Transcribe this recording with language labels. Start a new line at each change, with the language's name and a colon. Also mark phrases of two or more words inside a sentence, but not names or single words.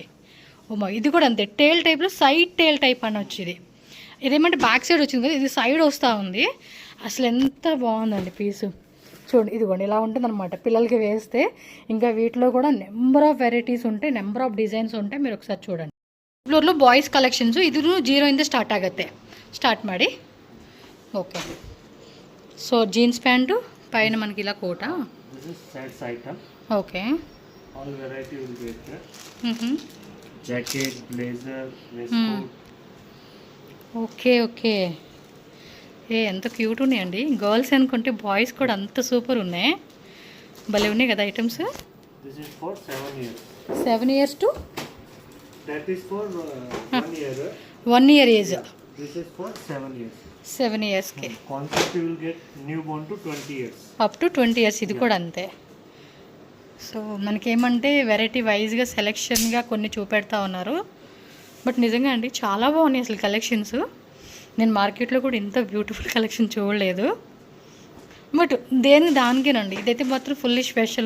Telugu: ఓమా, ఇది కూడా అంతే, టేల్ టైప్లో
English: side tail type
Telugu: అని వచ్చేది. ఇదేమంటే
English: back side
Telugu: వచ్చింది కదా, ఇది సైడ్ వస్తూ ఉంది. అసలు ఎంత బాగుందండి పీసు. చూడండి ఇదిగోండి ఇలా ఉంటుంది అనమాట పిల్లలకి వేస్తే. ఇంకా వీటిలో కూడా
English: number of varieties
Telugu: ఉంటాయి,
English: number of designs
Telugu: ఉంటాయి, మీరు ఒకసారి చూడండి.
Kannada: ఫ్లోర్లో బాಯ್ಸ್ ಕಲೆಕ್ಷನ್ಸು, ಇದು 0 ಇಂದ ಸ್ಟಾರ್ಟ್ ಆಗುತ್ತೆ. ಸ್ಟಾರ್ಟ್ ಮಾಡಿ.
Telugu: ఓకే, సో
English: jeans pant
Telugu: పైన మనకి ఇలా కోట. ఓకే,
English: All variety will be there. Jacket, blazer, waist coat.
Telugu: ఓకే, ఎంత క్యూట్ ఉన్నాయండి. గర్ల్స్ అనుకుంటే బాయ్స్ కూడా అంత సూపర్ ఉన్నాయి, భలే ఉన్నాయి కదా ఐటమ్స్.
English: This is for 7 years. 7 years to? That is for 1 year. 1 year age. This is for 7 years.
Telugu: 7 years కి.
English: Concept you will get newborn to 20 years. up to 20 years
Telugu: ఇది కూడా అంతే. సో మనకేమంటే వెరైటీ వైజ్గా సెలెక్షన్గా కొన్ని చూపెడతా ఉన్నారు. బట్ నిజంగా అండి చాలా బాగున్నాయి అసలు కలెక్షన్స్. నేను మార్కెట్లో కూడా ఇంత
English: beautiful collection
Telugu: చూడలేదు. బట్ దానికేనండి, ఇదైతే మాత్రం
English: fully special.